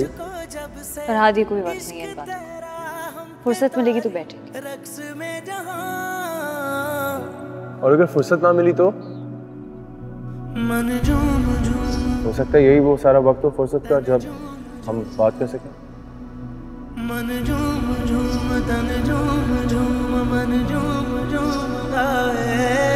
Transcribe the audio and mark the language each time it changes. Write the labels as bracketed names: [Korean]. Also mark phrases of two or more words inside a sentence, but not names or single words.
[Hindi] पर आदि कोई वक्त नहीं है इन बातों का। फुर्सत मिलेगी तो बैठेंगे। और अगर फुर्सत ना मिली तो हो सकता है यही वो सारा वक्त हो फुर्सत का जब हम बात कर सकें। मन झूम झूम तन झूम झूम मन झूम झूम गाए।